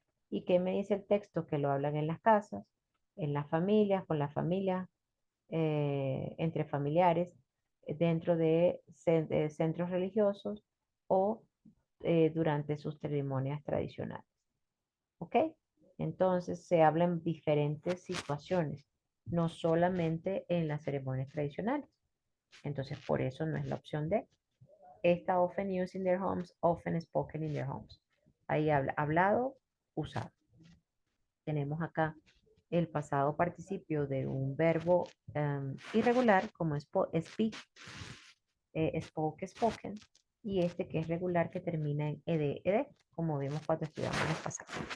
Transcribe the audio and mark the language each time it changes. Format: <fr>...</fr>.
<es>¿Y qué me dice el texto? Que lo hablan en las casas, en las familias, con las familias, entre familiares, dentro de centros religiosos o durante sus ceremonias tradicionales. ¿Ok? Entonces se habla en diferentes situaciones, no solamente en las ceremonias tradicionales. Entonces por eso no es la opción D.</es> <en>Esta often used in their homes, often spoken in their homes.</en> <es>Ahí habla, hablado, usado. Tenemos acá el pasado participio de un verbo irregular como</es> <en>speak, spoke, spoken,</en> <es>y este que es regular que termina en ed, como vimos cuando estudiamos el pasado.</es>